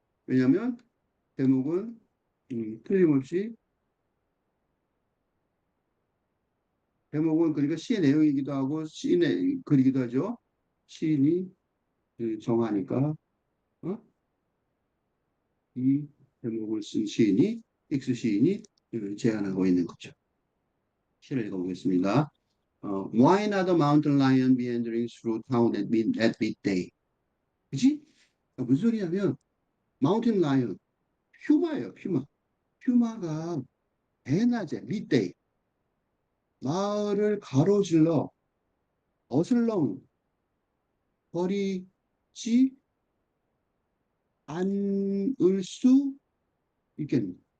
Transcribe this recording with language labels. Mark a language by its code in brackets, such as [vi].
[ko] 왜냐하면 제목은 틀림없이 제목은 그러니까 시의 내용이기도 하고 시인의 글이기도 하죠. 시인이 정하니까 어? 이 제목을 쓴 시인이 익스 시인이 제안하고 있는 거죠. 시를 읽어보겠습니다. [en] Why not a mountain lion meandering through town at midday? [ko] 그지? 무슨 소리냐면 마운틴 라이언, 퓨마예요, 퓨마. 퓨마가 대낮에 midday 마을을 가로질러 어슬렁 거리지 않을 수 있겠네.